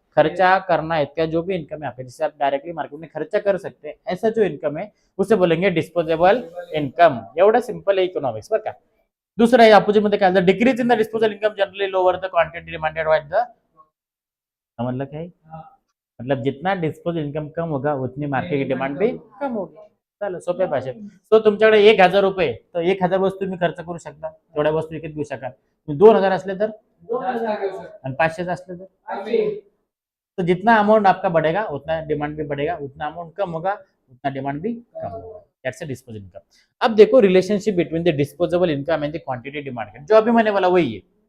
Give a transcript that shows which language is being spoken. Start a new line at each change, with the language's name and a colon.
Hindi: खर्चा करना इतना जो भी इनकम है आपका जिससे आप डायरेक्टली मार्केट में खर्चा कर सकते हैं, ऐसा जो इनकम है उसे बोलेंगे डिस्पोजेबल इनकम।
Marathi: एवढं सिंपल है इकॉनॉमिक्स बरं का।
English: दूसरा है
Marathi: अपोजिट मध्ये काय
English: Decrease in the disposal income generally lower the quantity demanded by the.
Hindi: समझ क्या है? मतलब जितना डिस्पोजल इनकम कम होगा उतनी मार्केट की डिमांड भी कम होगी।
Marathi: चलो सोप्या भाषेत। तो तुमच्याकडे 1,000 रुपये तर 1,000 वस्तू तुम्ही खर्च करू शकता, तेवढ्या वस्तू विकत घेऊ शकाल। 2,000 असले तर आणि 500 असले तर
Hindi: तो जितना अमाउंट आपका बढ़ेगा उतना डिमांड भी बढ़ेगा, उतना अमाउंट कम होगा उतना डिमांड भी कम होगा।
English: That's a disposable income.
Hindi: अब देखो
English: relationship between the disposable income and the quantity demand,
Hindi: जो अभी मैंने बोला वही है।